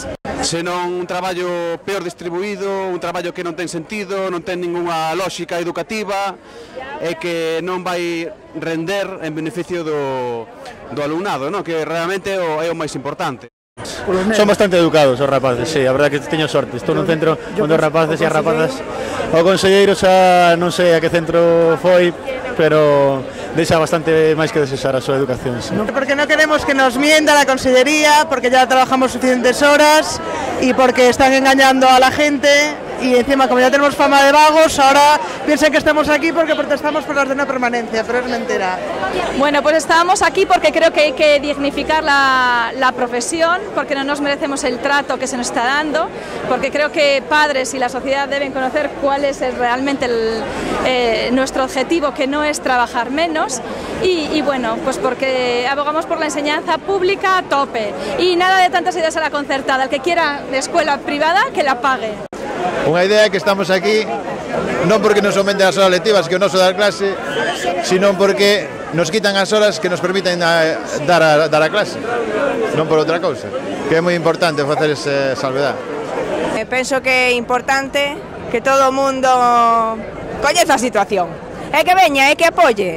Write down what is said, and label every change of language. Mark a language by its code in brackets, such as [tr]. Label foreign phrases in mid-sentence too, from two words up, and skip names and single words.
[gl] Senón un traballo peor distribuído, un traballo que non ten sentido, non ten ninguna lógica educativa e que non vai render en beneficio do alumnado, no? Que realmente é o máis importante. Son bastante educados os rapaces, sí, a verdade que teño sorte. Estou nun centro onde os rapaces e as rapazas. O conselleiro xa non sei a que centro foi, pero deixa bastante máis que desexar a súa educación. [es] Sí. Porque no queremos que nos mienta la consellería, porque ya trabajamos suficientes horas y porque están engañando a la gente. Y encima, como ya tenemos fama de vagos, ahora piensan que estamos aquí porque protestamos por la de no permanencia, pero es mentira. Bueno, pues estábamos aquí porque creo que hay que dignificar la profesión, porque no nos merecemos el trato que se nos está dando, porque creo que padres y la sociedad deben conocer cuál es realmente nuestro objetivo, que no es trabajar menos, y bueno, pues porque abogamos por la enseñanza pública a tope, y nada de tantas ideas a la concertada. El que quiera de escuela privada, que la pague. [gl] Unha idea é que estamos aquí non porque nos aumenten as horas lectivas que o noso dar clase, sino porque nos quitan as horas que nos permiten dar a clase, non por outra cousa, que é moi importante facer esa salvedad. Penso que é importante que todo o mundo coñeza a situación, e que veña, e que apoie.